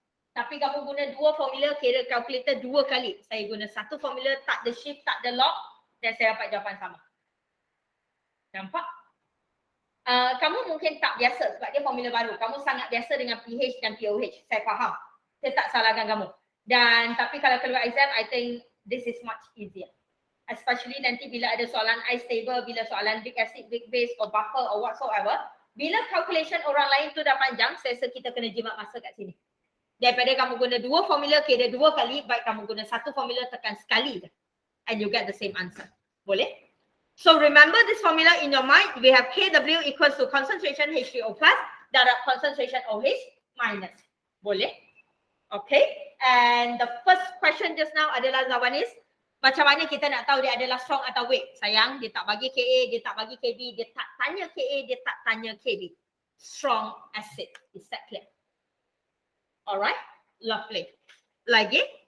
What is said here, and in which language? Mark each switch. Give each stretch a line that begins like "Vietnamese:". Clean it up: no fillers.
Malay: Tapi kamu guna dua formula, kira kalkulator dua kali. Saya guna satu formula, tak ada shift, tak ada lock dan saya dapat jawapan sama. Nampak? Kamu mungkin tak biasa sebab dia formula baru. Kamu sangat biasa dengan pH dan pOH. Saya faham. Saya tak salahkan kamu. Dan tapi kalau keluar exam,
English: I think this is much easier.
Malay: Especially nanti bila ada soalan ice table, bila soalan big acid, big base
English: or buffer or whatsoever.
Malay: Bila calculation orang lain tu dah panjang, saya rasa kita kena jimat masa kat sini. Daripada kamu guna dua formula, kira dua kali, baik kamu guna satu formula, tekan sekali je.
English: And you get the same answer.
Malay: Boleh?
English: So remember this formula in your mind. We have Kw equals to concentration H3O plus darab concentration OH minus.
Malay: Boleh?
English: Okay. And the first question just now adalah Zawanis.
Malay: Macam mana kita nak tahu dia adalah strong atau weak? Sayang, dia tak bagi Ka, dia tak bagi Kb, dia tak tanya Ka, dia tak tanya Kb.
English: Strong acid. Is that clear? Alright, lovely.
Malay: Lagi?